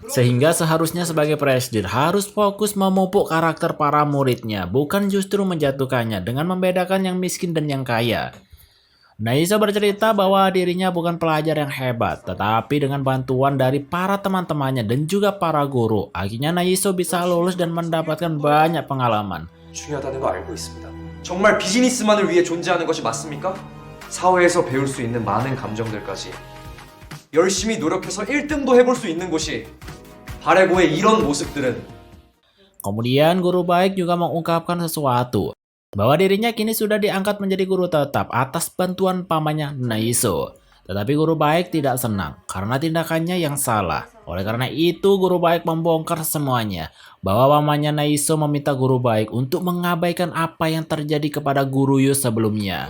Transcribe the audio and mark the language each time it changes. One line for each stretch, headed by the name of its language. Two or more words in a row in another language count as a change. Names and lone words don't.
Indonesian: Sehingga seharusnya sebagai presidir harus fokus memupuk karakter para muridnya, bukan justru menjatuhkannya dengan membedakan yang miskin dan yang kaya. Naiso bercerita bahwa dirinya bukan pelajar yang hebat, tetapi dengan bantuan dari para teman-temannya dan juga para guru, akhirnya Naiso bisa lulus dan mendapatkan banyak pengalaman.
Korean: 중요하다는 거 알고 있습니다. 정말 비즈니스만을 위해 존재하는 것이 맞습니까? 사회에서 배울 수 있는 많은 감정들까지 열심히 노력해서 1등도 해볼 수 있는 곳이 바레고의 이런 모습들은
Indonesian: Kemudian guru baik juga mengungkapkan sesuatu, bahwa dirinya kini sudah diangkat menjadi guru tetap atas bantuan pamannya Naiso. Tetapi guru baik tidak senang karena tindakannya yang salah. Oleh karena itu guru baik membongkar semuanya, bahwa pamannya Naiso meminta guru baik untuk mengabaikan apa yang terjadi kepada guru Yu sebelumnya.